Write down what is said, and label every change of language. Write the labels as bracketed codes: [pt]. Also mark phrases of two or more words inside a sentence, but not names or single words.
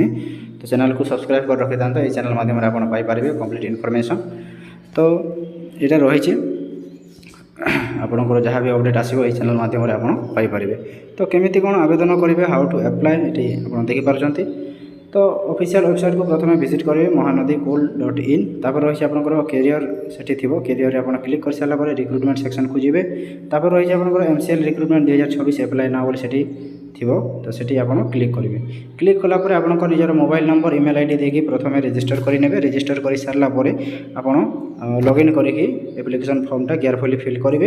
[or] ତ ଚ୍ୟାନେଲକୁ ସବସ୍କ୍ରାଇବ୍ କରି ରଖିଥାନ୍ତୁ, ଏହି ଚ୍ୟାନେଲ୍ ମାଧ୍ୟମରେ ଆପଣ ପାଇପାରିବେ [en] complete information. [or] ତ ଏଇଟା ରହିଛି, ଆପଣଙ୍କର ଯାହା ବି ଅପଡ଼େଟ୍ ଆସିବ ଏହି ଚ୍ୟାନେଲ୍ ମାଧ୍ୟମରେ ଆପଣ ପାଇପାରିବେ। ତ କେମିତି କ'ଣ ଆବେଦନ କରିବେ, [en] how to apply, [or] ଏଠି ଆପଣ ଦେଖିପାରୁଛନ୍ତି। ତ [en] official websiteକୁ [or] ପ୍ରଥମେ ଭିଜିଟ୍ କରିବେ mahanadi.cool.in। ତାପରେ ରହିଛି ଆପଣଙ୍କର କ୍ୟାରିୟର, ସେଠି ଥିବ କ୍ୟାରିୟରରେ ଆପଣ କ୍ଲିକ୍ କରିସାରିଲା ପରେ [en] recruitment sectionକୁ [or] ଯିବେ। ତାପରେ ରହିଛି ଆପଣଙ୍କର MCL [en] recruitment 2024 apply now [or] ବୋଲି ସେଠି ଥିବ, ତ ସେଠି ଆପଣ କ୍ଲିକ୍ କରିବେ। କ୍ଲିକ୍ କଲା ପରେ ଆପଣଙ୍କ ନିଜର [en] mobile number email ID [or] ଦେଇକି ପ୍ରଥମେ ରେଜିଷ୍ଟର କରିନେବେ। ରେଜିଷ୍ଟର କରିସାରିଲା ପରେ ଆପଣ ଲଗ୍ଇନ୍ କରିକି [en] application formଟା carefully fill [or] କରିବେ।